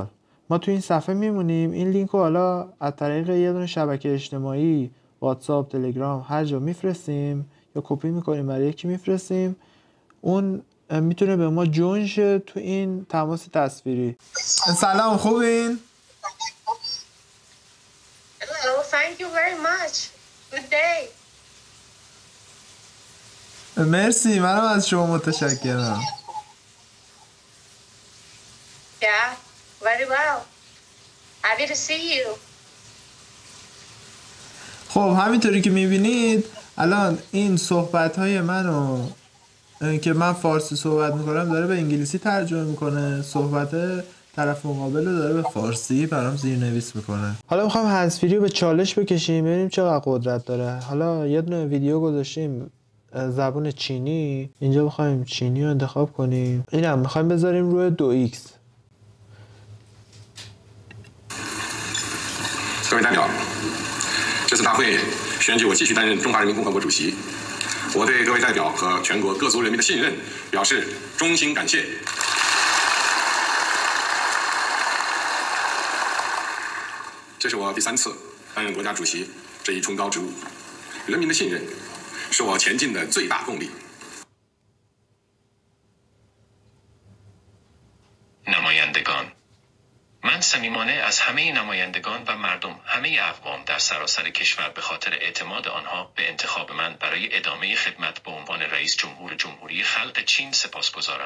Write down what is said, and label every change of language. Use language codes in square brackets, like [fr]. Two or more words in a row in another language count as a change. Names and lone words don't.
[fa] ما تو این صفحه میمونیم. این لینک رو حالا از طریق یه دونه شبکه اجتماعی، واتساپ، تلگرام، هر جا میفرستیم یا کپی میکنیم برای یکی میفرستیم. اون میتونه به ما جوین شه تو این تماس تصویری. سلام، خوبین؟ [en] Hello, thank you very much. Good day. [fa] مرسی، منم از شما متشکرم. [en] Yeah, very well. Happy to see you. [fa] خب همینطوری که میبینید الان این صحبت‌های منو که من فارسی صحبت میکنم داره به انگلیسی ترجمه میکنه، صحبت طرف مقابل رو داره به فارسی برام زیرنویس میکنه. حالا میخوام هندزفری رو به چالش بکشیم ببینیم چقدر قدرت داره. حالا یه دونه ویدیو گذاشتیم زبان چینی، اینجا بخوایم چینی رو انتخاب کنیم. اینم میخوایم بذاریم روی 2x. [zh] 各位代表，这次大会选举我继续担任中华人民共和国主席，我对各位代表和全国各族人民的信任表示衷心感谢。这是我第3次担任国家主席这一崇高职务，人民的信任是我前进的最大动力。 [fa] نمایندگان، من صمیمانه از همه نمایندگان و مردم، همه اقوام در سراسر کشور به خاطر اعتماد آنها به انتخاب من برای ادامه خدمت به عنوان رئیس جمهور جمهوری خلق چین سپاسگزارم.